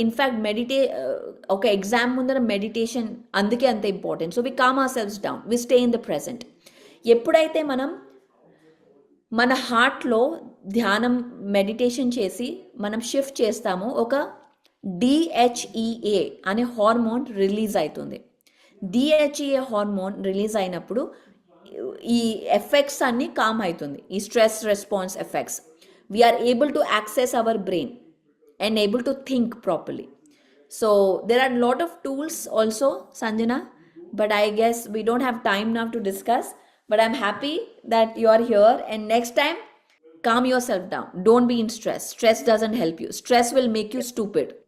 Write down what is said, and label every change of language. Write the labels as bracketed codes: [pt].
[en] In fact, [te] ఒక exam ముందర meditation అందుకే అంత important. [en] So we calm ourselves down, we stay in the present. [te] ఎప్పుడైతే మనం మన హార్ట్లో ధ్యానం మెడిటేషన్ చేసి మనం షిఫ్ట్ చేస్తామో ఒక DHEA అనే హార్మోన్ రిలీజ్ అవుతుంది. DHEA హార్మోన్ రిలీజ్ అయినప్పుడు ఈ ఎఫెక్ట్స్ అన్నీ కామ్ అవుతుంది, ఈ stress response effects. [en] We are able to access our brain and able to think properly. So there are a lot of tools also, Sanjana, but I guess we don't have time now to discuss. But I'm happy that you are here, and next time, calm yourself down. Don't be in stress. Stress doesn't help you. Stress will make you stupid.